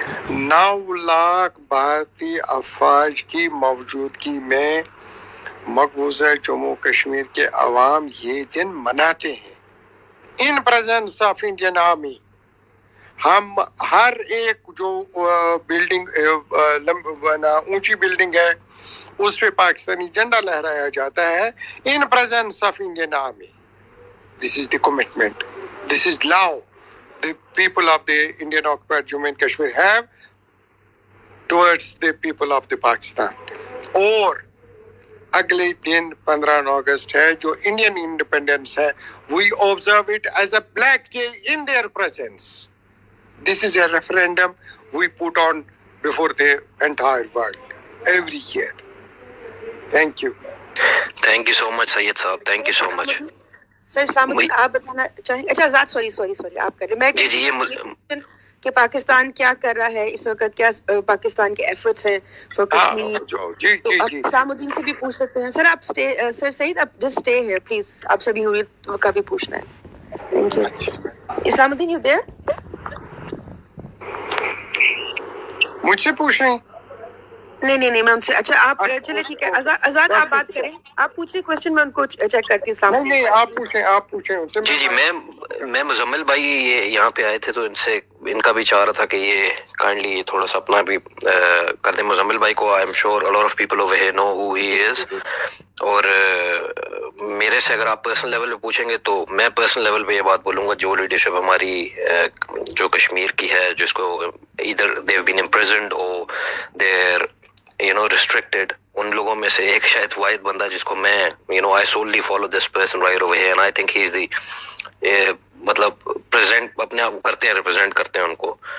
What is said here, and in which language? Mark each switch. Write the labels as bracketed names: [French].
[Urdu] 9 لاکھ بھارتی افواج کی موجودگی میں مقبوضہ جموں کشمیر کے عوام یہ دن مناتے ہیں [English] In presence of Indian army. [Urdu] ہم ہر ایک جو بلڈنگ اونچی بلڈنگ ہے اس پہ پاکستانی جھنڈا لہرایا جاتا ہے [English] In presence of Indian army. This is the commitment, this is love the people of the Indian occupied Jammu and Kashmir have towards the people of the Pakistan. [Urdu] اور اگلے دن 15 اگست ہے جو انڈین انڈیپینڈنس ہے، [English] we observe it as a black day in their presence. This is a referendum we put on before the entire world every year. Thank you. Thank you so much, Syed Saab. Thank you so much. [Urdu] سر اسلام الدین آپ بتانا چاہیں؟ اچھا آزاد، sorry آپ کر رہے. میں کہ پاکستان کیا کر رہا ہے اس وقت، کیا پاکستان کے ایفرٹس ہیں [English] For Kashmir. [Urdu] تو آپ اسلام الدین سے بھی پوچھ سکتے ہیں. سر آپ سر سعید آپ [English] just stay here please, [Urdu] آپ سبھی حریت کا بھی پوچھنا ہے. [English] Thank you. Islamuddin you there? [Urdu] مجھ سے پوچھ رہے ہیں؟ نہیں میں ان سے. اچھا آپ چلے ٹھیک ہے، آزاد آپ بات کریں، آپ پوچھیں کوشچن، میں ان کو چیک کرتی ہوں. نہیں آپ پوچھیں ان سے. جی میں مزمل بھائی یہ یہاں پہ آئے تھے تو ان کا بھی چاہ رہا تھا کہ یہ کائنڈلی تھوڑا سا اپنا بھی کر دیں. مزمل بھائی کو [English] I am sure a lot of people over here know who he is. [Urdu] اور میرے سے اگر آپ پرسنل لیول پہ پوچھیں گے تو میں پرسنل لیول پہ یہ بات بولوں گا، جو لیڈرشپ ہماری جو کشمیر کی ہے، جس کو [English] either they've been imprisoned or they're restricted، [Urdu] ان لوگوں میں سے ایک شاید واحد بندہ جس کو میں [English] I solely follow this person right over here and I think he is the [Urdu] مطلب پریزنٹ اپنے آپ کو کرتے ہیں، ریپرزینٹ کرتے ہیں ان کو.